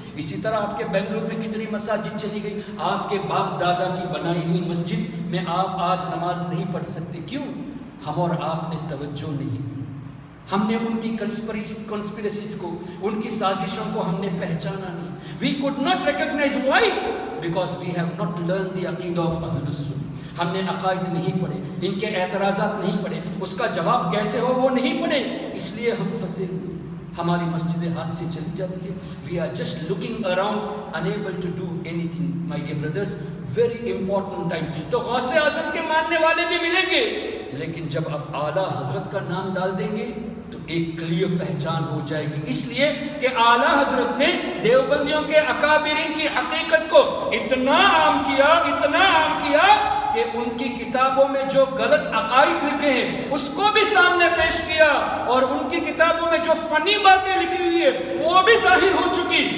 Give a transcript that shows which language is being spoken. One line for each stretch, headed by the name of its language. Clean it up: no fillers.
Urdu: اسی طرح آپ کے بنگلور میں کتنی مساجد چلی گئی، آپ کے باپ دادا کی بنائی ہوئی مسجد میں آپ آج نماز نہیں پڑھ سکتے. کیوں؟ ہم اور آپ نے توجہ نہیں دی. ہم نے ان کی کنسپیرسیز کو، ان کی سازشوں کو ہم نے پہچانا نہیں.
English: We could not recognize why? Because we have not learned the عقیدہ of اہل السنہ.
Urdu: ہم نے عقائد نہیں پڑھے، ان کے اعتراضات نہیں پڑھے، اس کا جواب کیسے ہو وہ نہیں پڑھے، اس لیے ہم پھنسے ہوئے. ہماری مسجدیں ہاتھ سے چلی جاتی ہے.
English: We are just looking around, unable to do anything. My dear brothers, very important time.
Urdu: تو غوث اعظم کے ماننے والے بھی ملیں گے، لیکن جب آپ اعلیٰ حضرت کا نام ڈال دیں گے تو ایک کلیئر پہچان ہو جائے گی. اس لیے کہ اعلیٰ حضرت نے دیوبندیوں کے اکابرین کی حقیقت کو اتنا عام کیا کہ ان کی کتابوں میں جو غلط عقائد لکھے ہیں اس کو بھی سامنے پیش کیا، اور ان کی کتابوں میں جو فنی باتیں لکھی ہوئی ہے وہ بھی ظاہر ہو چکی.